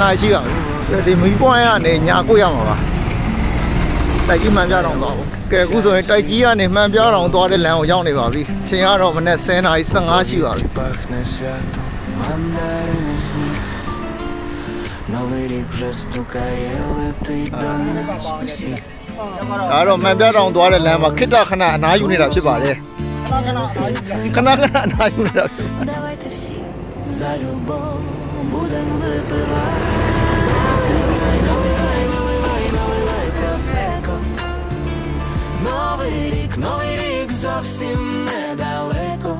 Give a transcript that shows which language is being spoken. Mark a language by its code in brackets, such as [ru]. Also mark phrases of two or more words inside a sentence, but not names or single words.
[my] နာရီရှိပါပြီဒီမီးပွိုင်းကနေညာကိုရမှာပါတိုက်ကြီးမှန်ပြတောင်သွားဘူးကဲအခုဆိုရင်တိုက်ကြီးကနေမှန်ပြတောင်သွားတဲ့လမ်းကိုရောက်နေပါပြီအချိန်ကတော့မနေ့10 နာရီ 15 ရှိပါပြီ [uk] Пахне свято, мандарини сніг. Новий рік вже стукає, летить до нас усіх. [my] ဒါတော့မှန်ပြတောင်သွားတဲ့လမ်းမှာခိတ္တခဏအနားယူနေတာဖြစ်ပါတယ်ခဏခဏအနားယူနေတာဖြစ်ပါတယ် [uk] Давайте всі За любов будем випивати. Наливай просеко. Новий рік зовсім недалеко.